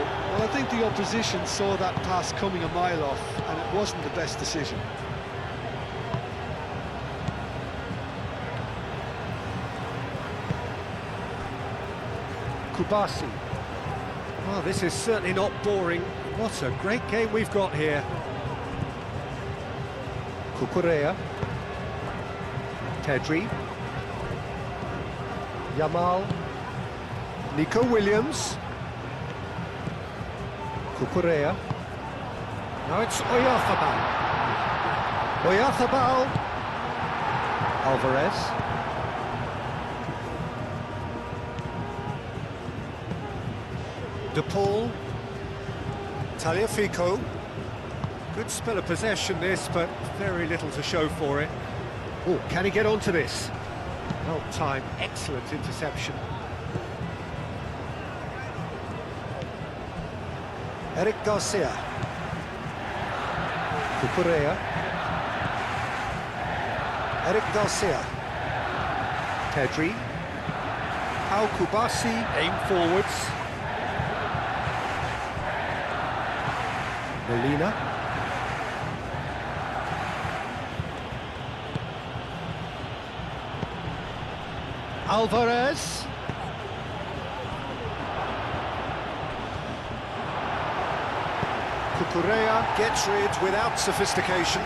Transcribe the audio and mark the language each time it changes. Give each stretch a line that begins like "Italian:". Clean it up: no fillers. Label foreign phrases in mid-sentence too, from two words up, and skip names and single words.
English: Well, I think the opposition saw that pass coming a mile off, and it wasn't the best decision. Kubasi. Well, this is certainly not boring. What a great game we've got here. Cucurella. Pedri. Yamal. Nico Williams. Cucurella. Now it's Oyarzabal. Oyarzabal. Alvarez. De Paul. Tagliafico. Good spell of possession this, but very little to show for it. Oh, can he get onto this? Well timed, excellent interception. Eric Garcia. Cucurella. Eric Garcia. Pedri. Pau Kubasi, aim forwards. Molina. Alvarez. Cucurella gets rid without sophistication.